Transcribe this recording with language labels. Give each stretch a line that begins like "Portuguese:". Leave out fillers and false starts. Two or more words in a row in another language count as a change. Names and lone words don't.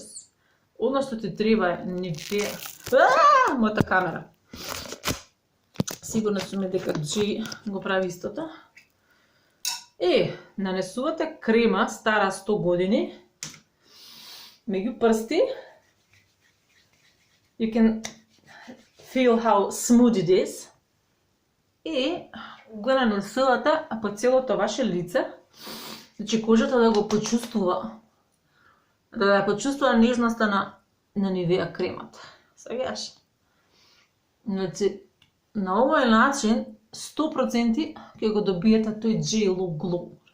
Macedonian: Одно што ти треба е Nivea. Мојата камера. Сигурна сум дека G го прави истото. Нанесувате крема стара 100 години меѓу прсти.
English: You can feel how smooth it is.
Macedonian: И го нанесувате по целото ваше лице. Значи кожата да го почувствува. Да ја почувствува нежноста на Nivea кремата. Сагаш. Значи, на овој начин 100% ќе го добиете тој J.Lo glow.